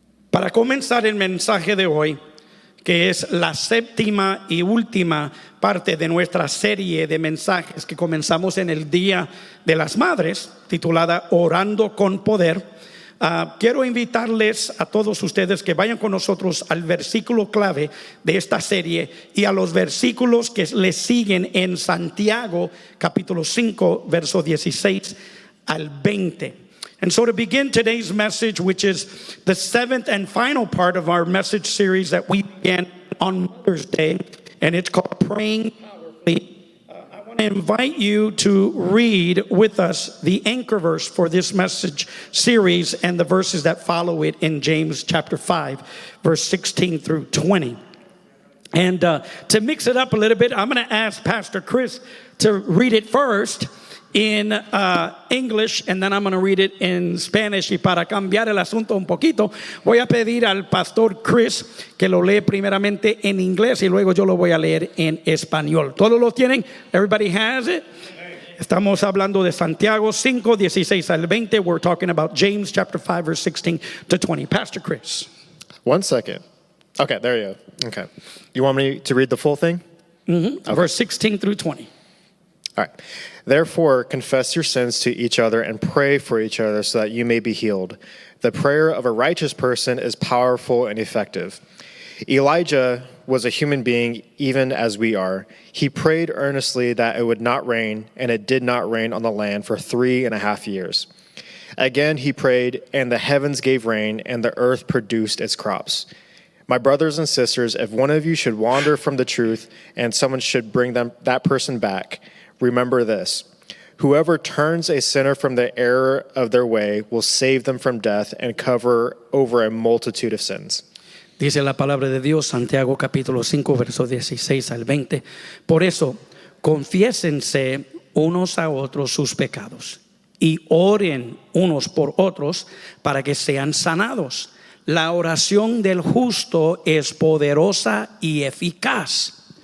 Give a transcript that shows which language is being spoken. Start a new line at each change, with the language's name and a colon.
Spanish: Para comenzar el mensaje de hoy, que es la séptima y última parte de nuestra serie de mensajes que comenzamos en el Día de las Madres, titulada Orando con Poder. Quiero invitarles a todos ustedes que vayan con nosotros al versículo clave de esta serie y a los versículos que le siguen en Santiago capítulo 5 verso 16 al 20.
English: And so to begin today's message, which is the seventh and final part of our message series that we began on Mother's Day, and it's called Praying Powerfully. I want to invite you to read with us the anchor verse for this message series and the verses that follow it in James chapter 5, verse 16 through 20. And to mix it up a little bit, I'm going to ask Pastor Chris to read it first in English, and then I'm going to read it in Spanish.
Spanish: Y para cambiar el asunto un poquito, voy a pedir al pastor Chris que lo lee primeramente en inglés y luego yo lo voy a leer en español. ¿Todos lo tienen?
English: Everybody has it?
Spanish: Estamos hablando de Santiago 5, 16 al 20.
English: We're talking about James chapter 5, verse 16 to 20. Pastor Chris. 1 second. Okay, there you go. Okay. You want me to read the full thing? Mm-hmm. Okay. Verse 16 through 20. All right. Therefore, confess your sins to each other and pray for each other so that you may be healed. The prayer of a righteous person is powerful and effective. Elijah was a human being even as we are. He prayed earnestly that it would not rain, and it did not rain on the land for 3.5 years. Again he prayed, and the heavens gave rain, and the earth produced its crops. My brothers and sisters, if one of you should wander from the truth and someone should bring that person back, remember this: whoever turns a sinner from the error of their way will save them from death and cover over a multitude of sins.
Spanish: Dice la palabra de Dios, Santiago capítulo 5, versos 16 al 20. Por eso, confiésense unos a otros sus pecados y oren unos por otros para que sean sanados. La oración del justo es poderosa y eficaz.